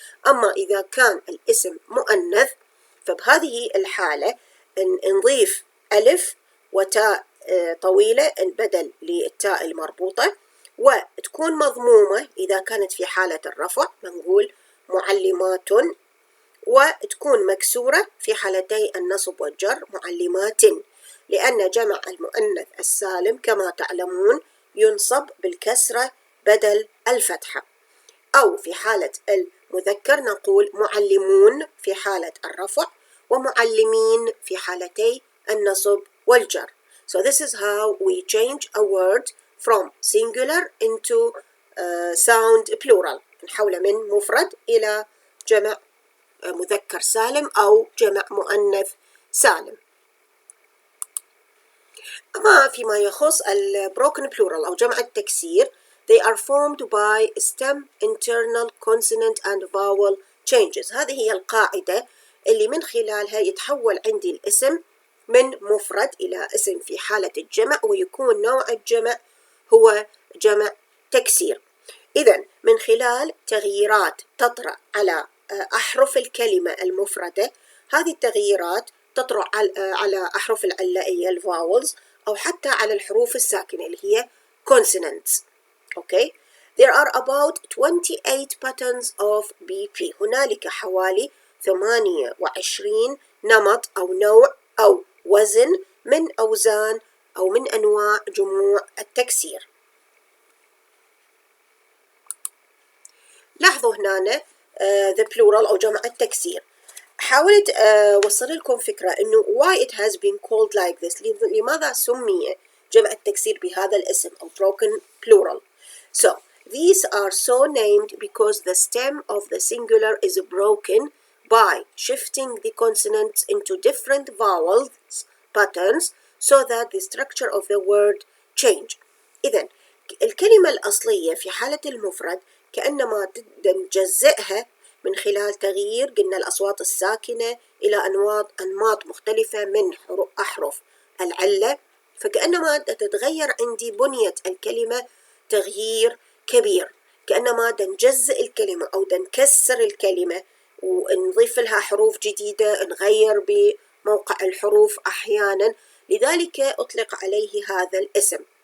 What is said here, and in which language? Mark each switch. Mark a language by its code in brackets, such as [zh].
[ar] أما إذا كان الاسم مؤنث فبهذه الحالة نضيف ألف وتاء طويلة بدل للتاء المربوطة، وتكون مضمومة إذا كانت في حالة الرفع نقول معلمات، وتكون مكسورة في حالتي النصب والجر معلمات، لأن جمع المؤنث السالم كما تعلمون ينصب بالكسرة بدل الفتحة. أو في حالة المذكر نقول معلمون في حالة الرفع، ومعلمين في حالتي النصب والجر. [en] So this is how we change a word from singular into sound plural. [ar] نحوله من مفرد إلى جمع مذكر سالم أو جمع مؤنث سالم. أما فيما يخص [en] broken plural [ar] أو جمع التكسير [en] they are formed by stem internal consonant and vowel changes. [ar] هذه هي القاعدة اللي من خلالها يتحول عندي الاسم من مفرد إلى اسم في حالة الجمع، ويكون نوع الجمع هو جمع تكسير. إذن من خلال تغييرات تطرأ على أحرف الكلمة المفردة، هذه التغييرات تطرأ على أحرف العلائية الفاولز، أو حتى على الحروف الساكنة اللي هي consonants. [en] Okay. There are about 28 patterns of BP. [ar] هنالك حوالي 28 نمط أو نوع أو وزن من أوزان أو من أنواع جموع التكسير. لاحظوا هنا [en] the plural [ar] أو جمع التكسير. حاولت أوصل لكم فكرة إنه [en] why it has been called like this. [ar] لماذا سمي جمع التكسير بهذا الاسم أو [en] broken plural. So these are so named because the stem of the singular is broken by shifting the consonants into different vowels patterns so that the structure of the word change. [ar] إذن الكلمة الأصلية في حالة المفرد كأنما نجزئها من خلال تغيير قلنا الأصوات الساكنة إلى أنماط مختلفة من أحرف العلة، فكأنما تتغير عندي بنية الكلمة تغيير كبير، كأنما نجزئ الكلمة أو نكسر الكلمة ونضيف لها حروف جديدة، نغير بموقع الحروف أحيانا، لذلك أطلق عليه هذا الاسم.